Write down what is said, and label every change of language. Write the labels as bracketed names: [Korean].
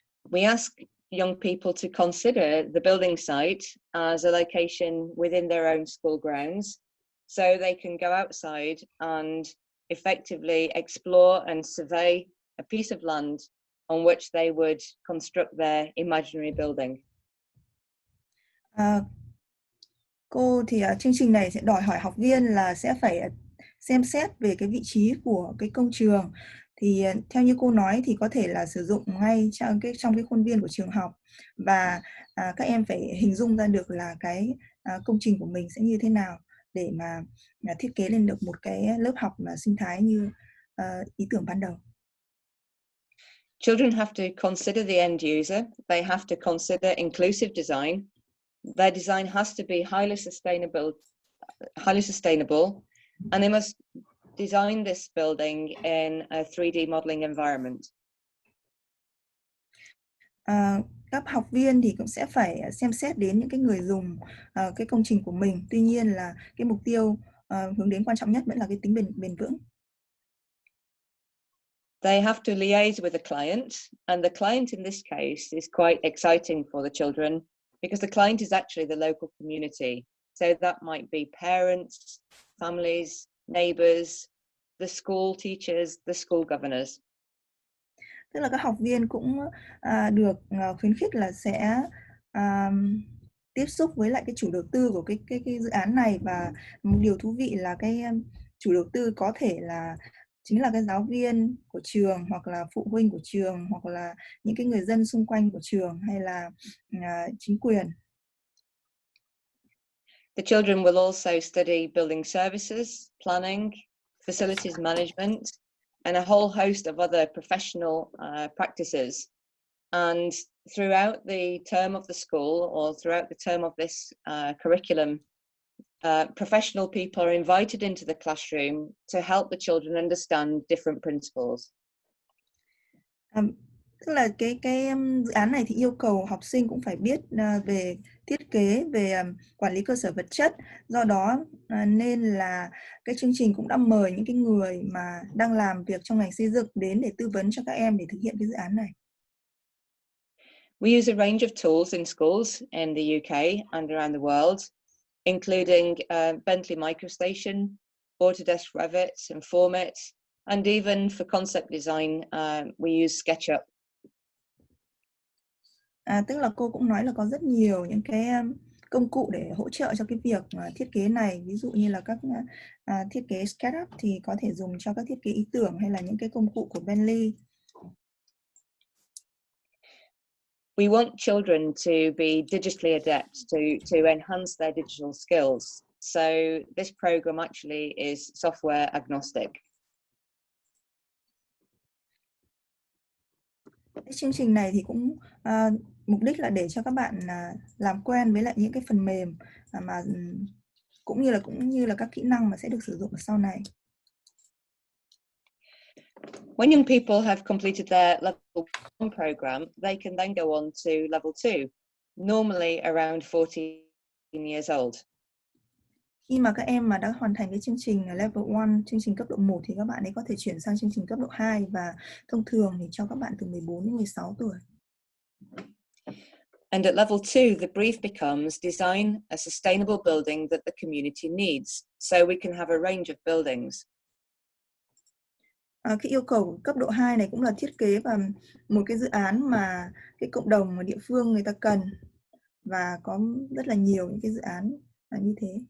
[English] We ask young people to consider the building site as a location within their own school grounds, so they can go outside and effectively explore and survey a piece of land on which they would construct their imaginary building. [Vietnamese] Cô thì chương trình này sẽ đòi hỏi học viên là sẽ phải xem xét về cái vị trí của cái công trường. Thì theo như cô nói thì có thể là sử dụng ngay trong cái khuôn viên của trường học, và các em phải hình dung ra được là cái công trình của mình sẽ như thế nào để mà thiết kế lên được một cái lớp học mà sinh thái như ý tưởng ban đầu. [English] Children have to consider the end user. They have to consider inclusive design. Their design has to be highly sustainable highly sustainable, and they must design this building in a 3D modeling environment. [Vietnamese] Các học viên thì cũng sẽ phải xem xét đến những cái người dùng cái công trình của mình. Tuy nhiên là cái mục tiêu hướng đến quan trọng nhất vẫn là cái tính bền vững. [English] They have to liaise with the client, and the client in this case is quite exciting for the children because the client is actually the local community. So that might be parents, families, neighbours, the school teachers, the school governors. [Vietnamese] Tức là các học viên cũng được khuyến khích là sẽ tiếp xúc với lại cái chủ đầu tư của cái dự án này, và một điều thú vị là cái chủ đầu tư có thể là chính là cái giáo viên của trường, hoặc là phụ huynh của trường, hoặc là những cái người dân xung quanh của trường, hay là chính quyền. [English] The children will also study building services, planning, facilities management, and a whole host of other professional practices. And throughout the term of the school, or throughout the term of this curriculum, professional people are invited into the classroom to help the children understand different principles. [Vietnamese] Tức là cái dự án này thì yêu cầu học sinh cũng phải biết về thiết kế, về quản lý cơ sở vật chất. Do đó nên là cái chương trình cũng đã mời những cái người mà đang làm việc trong ngành xây dựng đến để tư vấn cho các em để thực hiện cái dự án này. [English] We use a range of tools in schools in the UK and around the world, including Bentley MicroStation, Autodesk Revit and Formit, and even for concept design, we use SketchUp. [Vietnamese] Tức là cô cũng nói là có rất nhiều những cái công cụ để hỗ trợ cho cái việc thiết kế này. Ví dụ như là các thiết kế SketchUp thì có thể dùng cho các thiết kế ý tưởng, hay là những cái công cụ của Bentley. [English] We want children to be digitally adept, to enhance their digital skills. So this program actually is software agnostic. [Vietnamese] Cái chương trình này thì cũng mục đích là để cho các bạn làm quen với lại những cái phần mềm mà cũng như là các kỹ năng mà sẽ được sử dụng ở sau này. [English] When young people have completed their level 1 program, they can then go on to level 2, normally around 14 years old. [Vietnamese] Khi mà các em mà đã hoàn thành cái chương trình level 1, chương trình cấp độ 1, thì các bạn ấy có thể chuyển sang chương trình cấp độ 2, và thông thường thì cho các bạn từ 14 đến 16 tuổi. [English] And at level 2, the brief becomes design a sustainable building that the community needs, so we can have a range of buildings. [Vietnamese] Cái yêu cầu của cấp độ 2 này cũng là thiết kế và một cái dự án mà cái cộng đồng ở địa phương người ta cần, và có rất là nhiều những cái dự án như thế.